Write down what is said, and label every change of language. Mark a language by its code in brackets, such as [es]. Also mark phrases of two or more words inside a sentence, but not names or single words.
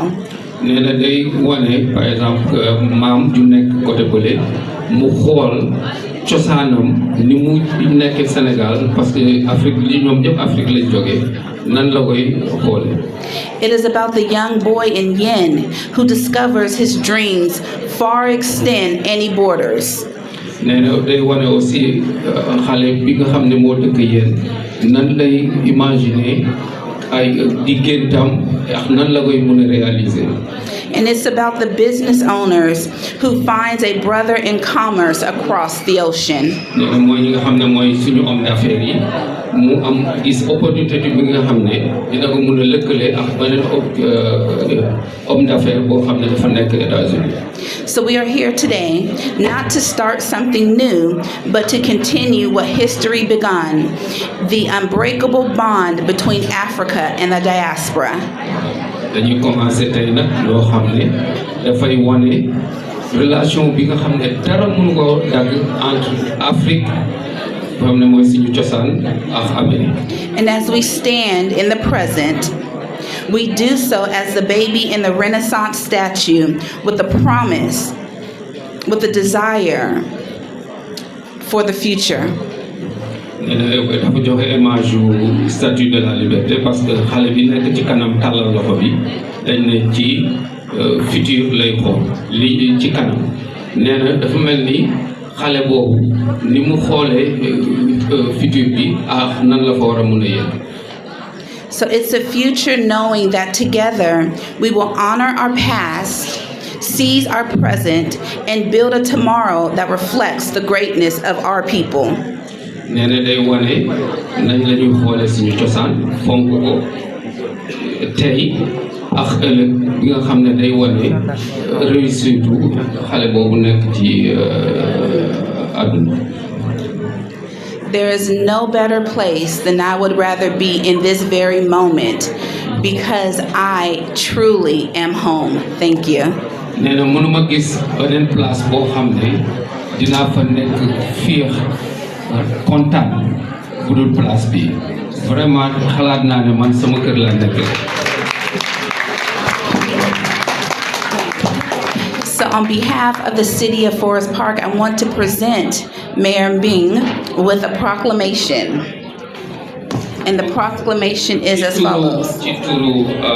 [wo] nee na day wane [fr] par exemple [wo] maam ju nekk côté bële mu xool cosaanam ni mu nekkee Sénégal [fr] parce que [wo] Afrique li ñoom ñëpp Afrique lañ jógee nan la koy xoole. [en] It is about the young boy in Yéne who discovers his dreams far extend any borders. [wo] nee na day wane aussi xale bi nga xam ne moo dëkk Yéne nan lay imaginer ay diggantam ak nan la koy mën a réaliser. [en] And it's about the business owners who finds a brother in commerce across the ocean. So we are here today not to start something new, but to continue what history begun, the unbreakable bond between Africa and the diaspora. [wo] Dañuy commencé tey nag loo xam ne dafay wane relation bi nga xam ne dara mënu ko dagg entre Afrique boo xam ne mooy suñu cosaan ak Amérique. [en] And as we stand in the present, we do so as the baby in the Renaissance statue with a promise, with a desire for the future. [wo] dafa joxe image yu statue de la liberté [fr] parce que [wo] xale bi nekk ci kanam tàllal loxo bi dañ ne ci futur lay xool li ci kanam nee na dafa mel ni xale boobu ni mu xoolee futur bi ak nan la fa war a mun a yegg. [en] So it's a future knowing that together we will honor our past, seize our present, and build a tomorrow that reflects the greatness of our people. [wo] nee na day wane nañ la ñuy xoolee suñu cosaan fonk ko tey ak ëllëg bi nga xam ne day wane réussite xale boobu nekk ci àdduna. [en] There is no better place than I would rather be in this very moment because I truly am home. Thank you. [wo] nee na mënuma gis beneen place boo xam ne dinaa fa nekk fiix kontaan bu dul place bi vraiment xalaat naa ne man sama kër la nekk. [en] So on behalf of the City of Forest Park, I want to present Mayor Bing with a proclamation. And the proclamation is as follows. [wo] ci turu